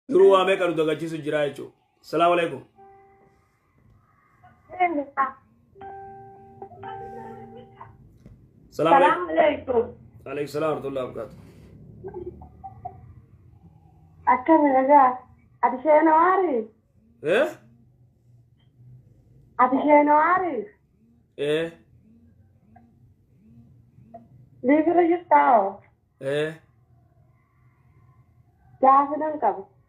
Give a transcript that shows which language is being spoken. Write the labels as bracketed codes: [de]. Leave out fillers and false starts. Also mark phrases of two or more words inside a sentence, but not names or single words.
[om] duruu waa meeqa nu dagachiisu jira jechuudha. [ar] سلام عليكم. سلام عليكم. عليكم السلام ورحمة الله وبركاته. [om] Akkami nagaa. Ati sheenawaari? Ati sheenawaari? Liibira jirtaao? Gaafinan qabu.